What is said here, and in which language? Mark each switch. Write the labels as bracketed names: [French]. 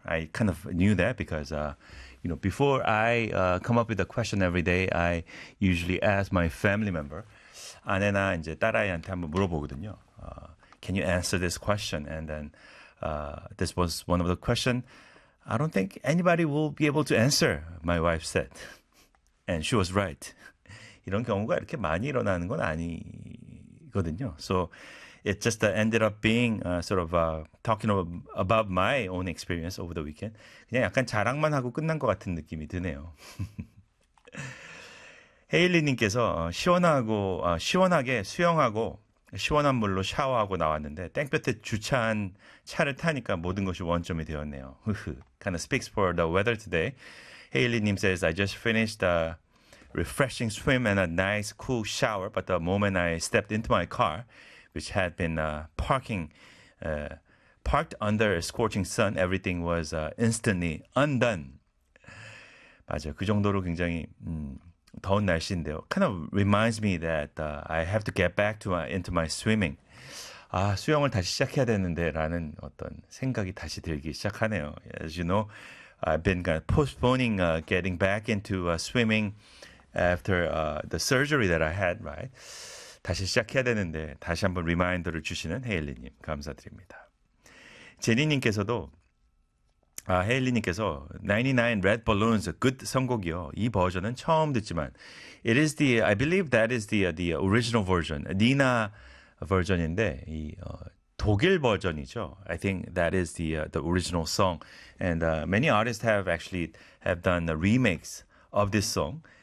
[English] I kind of knew that because, you know, before I come up with a question every day, I usually ask my family member, [Korean] 아내나 이제 딸아이한테 한번 물어보거든요. [English] Can you answer this question? And then this was one of the questions I don't think anybody will be able to answer, my wife said. And she was right. [Korean] 이런 경우가 이렇게 많이 일어나는 건 아니거든요. [English] So it just ended up being sort of talking about my own experience over the weekend. [Korean] 그냥 약간 자랑만 하고 끝난 것 같은 느낌이 드네요. 헤일리님께서 시원하게 수영하고 시원한 물로 샤워하고 나왔는데 땡볕에 주차한 차를 타니까 모든 것이 원점이 되었네요. [English] Kind of speaks for the weather today. Hailey Nim says, I just finished a refreshing swim and a nice cool shower, but the moment I stepped into my car, which had been parked under a scorching sun, everything was instantly undone. [Korean] 맞아요. 그 정도로 굉장히... 더운 날씨인데요. [English] Kind of reminds me that I have to get back to into my swimming. [Korean] 아, 수영을 다시 시작해야 되는데 라는 어떤 생각이 다시 들기 시작하네요. [English] As you know, I've been kind of postponing getting back into swimming after the surgery that I had, right? [Korean] 다시 시작해야 되는데 다시 한번 리마인더를 주시는 헤일리님 감사드립니다. 제니님께서도 아, 헤일리님께서 99 Red Balloons, good 선곡이요. 이 버전은 처음 듣지만 [English] It is the, I believe that is the original version. [Korean] 니나 버전인데 이 독일 버전이죠. [English] I think that is the original song. And many artists have done the remakes of this song.